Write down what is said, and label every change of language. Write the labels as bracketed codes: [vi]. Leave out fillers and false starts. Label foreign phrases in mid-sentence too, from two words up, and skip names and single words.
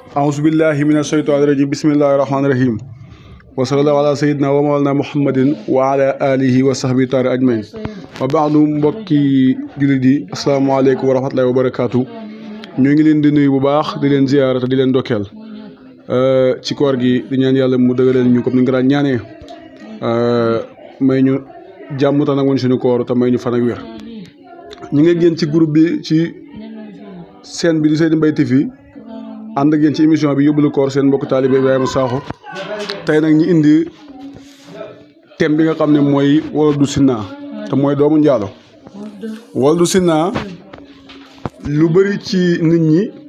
[ar] أعوذ بالله من الشيطان الرجيم بسم الله الرحمن الرحيم وصلى الله على سيدنا ومولانا محمد وعلى آله وصحبه تعالى أجمعين وبعد [wo] mbokki jullit yi [ar] السلام عليكم ورحمة الله وبركاته [wo] ñu ngi leen di nuyu bu baax di leen ziyaara te di leen dokkeel ci koor gi di ñaan yàlla mu dëgëral ñu comme ni nga daan ñaanee may ñu jàmm te nanguñ suñu koor te may ñu fan ak wér ñu ngi génn ci groupe bi ci scène bi di Seydi Mbaye TV ànd ak yéen ci émission bi yóbbalu koor seen mbokk taalibe Ibrahima Sakho tey nag ñu indi thème bi nga xam ne mooy [ar] ولد الزنا [wo] te mooy doomu njaalo [ar] ولد الزنا [wo] lu bëri ci nit ñi